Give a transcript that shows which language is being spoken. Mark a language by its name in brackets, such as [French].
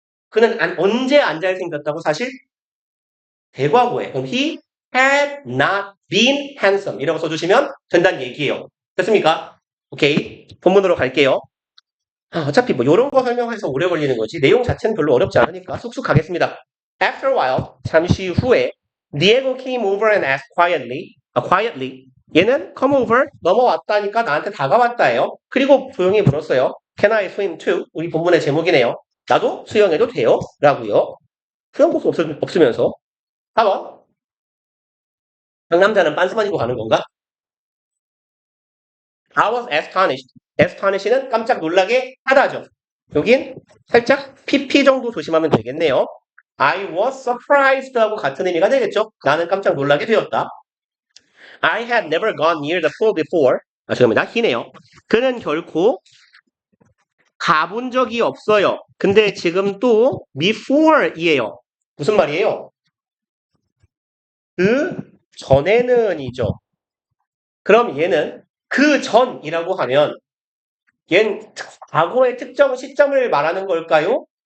[Korean] 그는 언제 안 잘생겼다고 사실? 대과거에. 그럼 [English] he had not been handsome [Korean] 이라고 써주시면 된다는 얘기예요. 됐습니까? 오케이. 본문으로 갈게요. 어차피 뭐 이런 거 설명해서 오래 걸리는 거지 내용 자체는 별로 어렵지 않으니까 쑥쑥 가겠습니다. [English] After a while, [Korean] 잠시 후에 [English] Diego came over and asked quietly. [Korean] 얘는 come over, 넘어왔다니까 나한테 다가왔다예요. 그리고 조용히 물었어요. [English] Can I swim too? [Korean] 우리 본문의 제목이네요. 나도 수영해도 돼요? 라고요. 수영복도 없으면서 4번. 남자는 빤스만 입고 가는 건가? [English] I was astonished. [Korean] astonish는 깜짝 놀라게 하다죠. 여긴 살짝 PP 정도 조심하면 되겠네요. [English] I was surprised [Korean] 하고 같은 의미가 되겠죠. 나는 깜짝 놀라게 되었다. [English] I had never gone near the pool before. [Korean] 죄송합니다. 희네요. 그는 결코 가본 적이 없어요. 근데 지금 또 before이에요. 무슨 말이에요? 그 전에는이죠. 그럼 얘는 그 전이라고 하면 얘는 과거의 특정 시점을 말하는 걸까요?